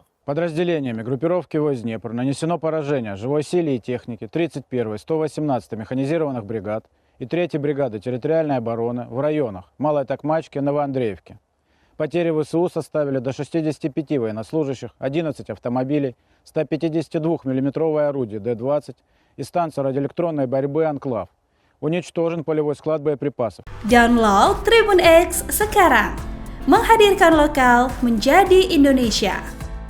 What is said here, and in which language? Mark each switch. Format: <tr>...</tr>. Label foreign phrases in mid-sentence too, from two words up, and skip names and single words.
<ru>Подразделениями группировки войск Днепр нанесено поражение живой силе и технике 31-й, 118-й механизированных бригад и 3-й бригады территориальной обороны в районах Малой Токмачки, Новоандреевки. Потери ВСУ составили до 65 военнослужащих, 11 автомобилей, 152 миллиметровое орудие Д-20 и станция радиоэлектронной борьбы «Анклав». Уничтожен полевой склад боеприпасов.</ru> <id>Download Tribun X sekarang. Menghadirkan lokal menjadi Indonesia.</id>